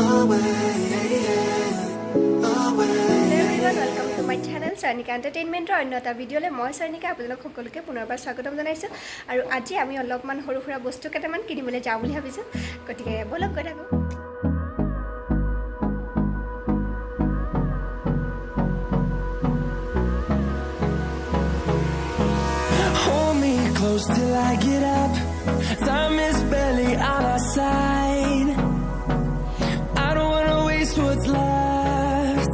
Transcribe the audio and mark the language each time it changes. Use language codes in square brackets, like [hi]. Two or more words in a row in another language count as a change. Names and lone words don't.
[en] Welcome to my channel Chayanika Entertainment or another video [as] লৈ মই Chayanika আপোনালোক সকলোকে পুনৰবাৰ স্বাগতম জনাইছো আৰু আজি আমি অলপমান সৰু সৰু বস্তু কেটামান কিনিবলৈ যাওঁ বুলি ভাবিছো গতিকে বলক গৈ থাকো [en] Hold me close till I get up. Time is barely on our side. I don't wanna waste what's left.